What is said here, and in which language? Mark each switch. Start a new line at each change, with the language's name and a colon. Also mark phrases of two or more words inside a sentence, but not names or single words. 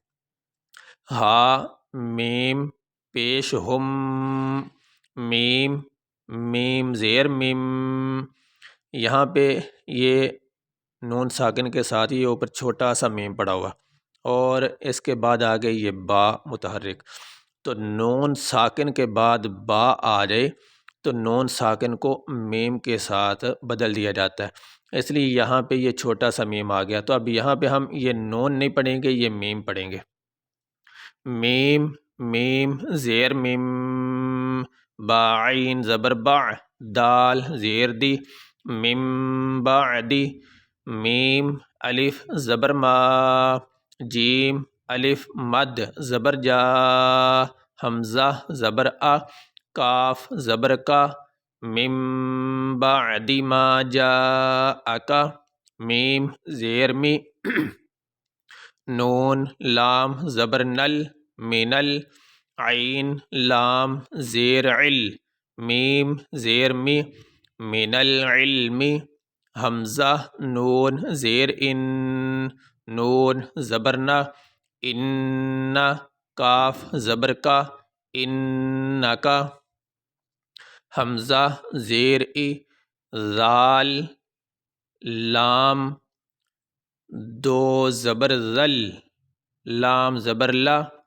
Urdu: ہا میم پیش ہم، میم میم زیر میم، یہاں پہ یہ نون ساکن کے ساتھ یہ اوپر چھوٹا سا میم پڑا ہوا، اور اس کے بعد آگے یہ با متحرک، تو نون ساکن کے بعد با آ جائے تو نون ساکن کو میم کے ساتھ بدل دیا جاتا ہے، اس لیے یہاں پہ یہ چھوٹا سا میم آ گیا۔ تو اب یہاں پہ ہم یہ نون نہیں پڑھیں گے، یہ میم پڑھیں گے۔ میم میم زیر میم، با عین زبر با، دال زیر دی، میم بعدی، میم الف زبر ما، جیم الف مد زبر جا، حمزہ زبر ا، کاف زبر کا، میم
Arabic: بعد ما جاءک،
Urdu: میم زیر می، نون لام زبر نل، منل، عین لام زیر عل، میم زیر می،
Arabic: من العلم،
Urdu: حمزہ نون زیر ان، نون زبر نہ، ان، کاف زبر کا، انکا، حمزہ زیر ای، ذال لام دو زبر ذل، لام زبر لا،